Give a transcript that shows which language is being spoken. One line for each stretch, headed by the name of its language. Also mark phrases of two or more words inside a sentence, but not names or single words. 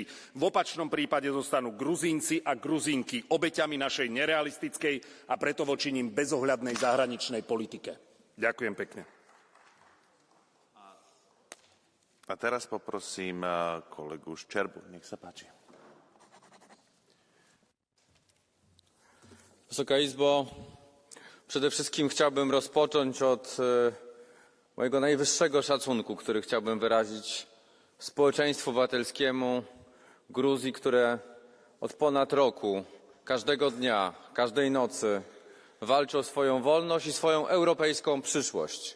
Slovak: V opačnom prípade zostanú Gruzínci a Gruzínky obeťami našej nerealistickej a preto voči nim bezohľadnej zahraničnej politike. Ďakujem pekne. A teraz poprosím kolegu Ščerbu, nech sa páči.
Polish: Wysoka Izbo, przede wszystkim chciałbym rozpocząć od mojego najwyższego szacunku, który chciałbym wyrazić społeczeństwu obywatelskiemu Gruzji, które od ponad roku, każdego dnia, każdej nocy walczy o swoją wolność i swoją europejską przyszłość.